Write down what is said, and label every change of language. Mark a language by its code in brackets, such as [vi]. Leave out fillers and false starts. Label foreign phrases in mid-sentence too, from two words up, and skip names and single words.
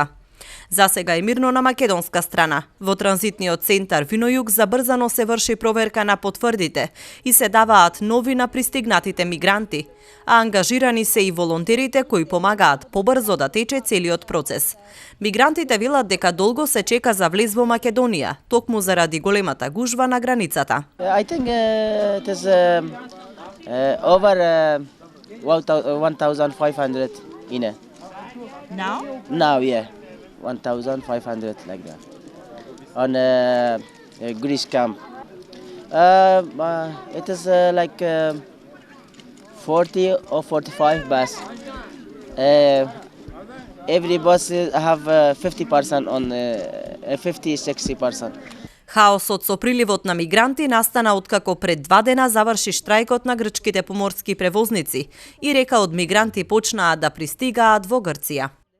[mk] За сега е мирно на македонска страна. Во транзитниот центар Винојуг забрзано се врши проверка на потврдите и се даваат нови на пристигнатите мигранти, а ангажирани се и волонтерите кои помагаат побрзо да тече целиот процес. Мигрантите велат дека долго се чека за влез во Македонија, токму заради големата гужва на границата. [en] I think it is over 1,500 in it. Now? Now, yeah, 1,500 like that on Greece camp. It is like 40 or 45 bus. Every bus have 50% on 50-60%. [mk] Хаосот со приливот на мигранти настана откако пред 2 дена заврши штрајкот на грчките поморски превозници и река од мигранти почнаа да пристигаат во Грција.